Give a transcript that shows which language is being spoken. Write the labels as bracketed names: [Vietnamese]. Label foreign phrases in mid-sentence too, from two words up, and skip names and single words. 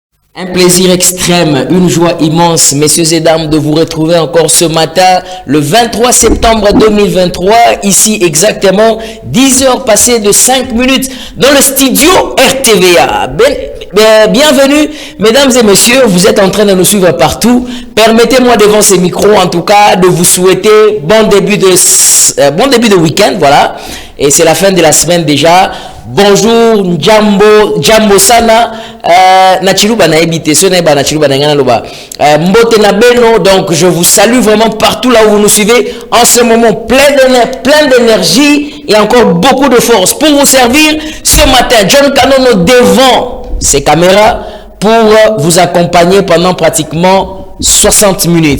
[French] Un plaisir extrême, une joie immense, messieurs et dames, de vous retrouver encore ce matin, le 23 septembre 2023, ici exactement 10 heures passées de 5 minutes dans le studio RTVA. Bienvenue, mesdames et messieurs, vous êtes en train de nous suivre partout. Permettez-moi devant ces micros, en tout cas, de vous souhaiter bon début de week-end, voilà. Et c'est la fin de la semaine déjà. Bonjour, Jambo Sana, Nachiluba na ebite, Soneba Nachiluba na ngana loba. [Lingala] Mbote na beno, [French] donc je vous salue vraiment partout là où vous nous suivez en ce moment, plein d'énergie et encore beaucoup de force pour vous servir ce matin. John Kanono devant ces caméras pour vous accompagner pendant pratiquement 60 minutes.